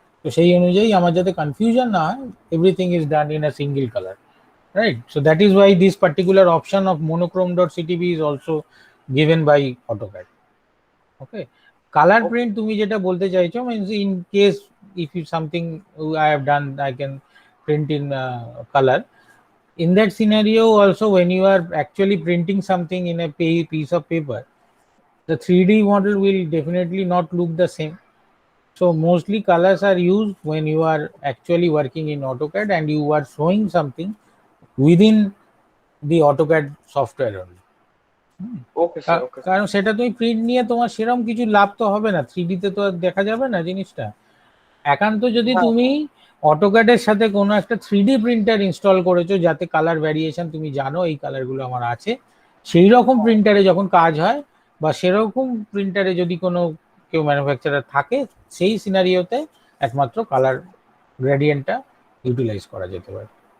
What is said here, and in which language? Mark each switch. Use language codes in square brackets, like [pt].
[bn] তো সেই অনুযায়ী আমার যাতে কনফিউশন না হয়, [en] Everything is done in a single colour, right? So that is why this particular option of monochrome.ctb is also given by AutoCAD. Okay, color Okay. print [bn] তুমি যেটা বলতে চাইছো [en] means in case if you something I have done, I can print in color. In that scenario also, when you are actually printing something in a piece of paper, the 3D model will definitely not look the same. So mostly colors are used when you are actually working in AutoCAD and you are showing something within the AutoCAD software only. Okay sir okay [bn] কারণ সেটা তুমি print নিয়ে তোমার সেরকম কিছু লাভ তো হবে না, 3D তে তো আর দেখা যাবে না জিনিসটা। একান্ত যদি হ্যাঁ তুমি অটোক্যাডের সাথে কোনো একটা 3D প্রিন্টার ইনস্টল করেছো যাতে কালার ভ্যারিয়েশন তুমি জানো এই কালারগুলো আমার আছে, সেই রকম প্রিন্টারে যখন কাজ হয় বা সেরকম প্রিন্টারে যদি কোনো কেউ ম্যানুফ্যাকচারার থাকে, সেই সিনারিওতে একমাত্র কালার গ্রেডিয়েন্টটা ইউটিলাইজ করা যেতে পারে।